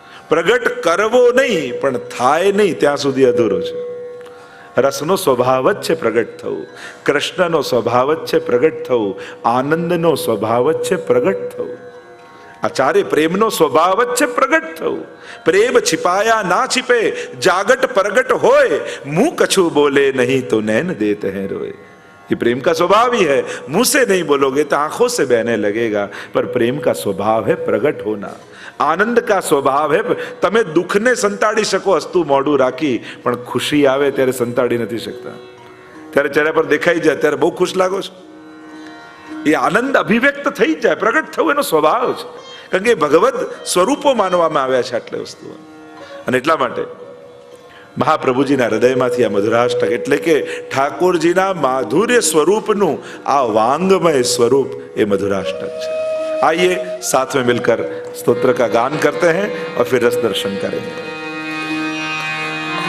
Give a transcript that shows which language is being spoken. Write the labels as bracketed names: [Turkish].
[Gujarati] પ્રગટ કરવો નહીં પણ થાય નહીં ત્યાં સુધી અધૂરો છે. રસનો સ્વભાવ જ છે પ્રગટ થવું. કૃષ્ણનો સ્વભાવ જ છે પ્રગટ થવું. આનંદનો સ્વભાવ જ છે પ્રગટ થવું. આચાર્ય પ્રેમનો સ્વભાવ જ છે પ્રગટ થવું. [Hindi] પ્રેમ छिपाया ना छिपे, जागट प्रगट होए, मुंह कछु बोले नहीं तो नैन देते हैं रोए. ये प्रेम का स्वभाव ही है. मुंह से नहीं बोलोगे तो आंखों से बहने लगेगा, पर प्रेम का स्वभाव है प्रगट होना. आनंद का स्वभाव है. [Gujarati] તમે દુઃખને સંતાડી શકો હસતું મોઢું રાખી, પણ ખુશી આવે ત્યારે સંતાડી નથી શકતા. ત્યારે ચહેરા પર દેખાઈ જાય ત્યારે બહુ ખુશ લાગો છો. એ આનંદ અભિવ્યક્ત થઈ જાય, પ્રગટ થવું એનો સ્વભાવ છે. કારણ કે ભગવદ સ્વરૂપો માનવામાં આવ્યા છે આટલી વસ્તુઓ. અને એટલા માટે મહાપ્રભુજીના હૃદયમાંથી આ મધુરાષ્ટક એટલે કે ઠાકોરજીના માધુર્ય સ્વરૂપનું આ વાંગમય સ્વરૂપ એ મધુરાષ્ટક છે. [Hindi] आइए साथ में मिलकर स्तोत्र का गान करते हैं और फिर रस दर्शन करेंगे.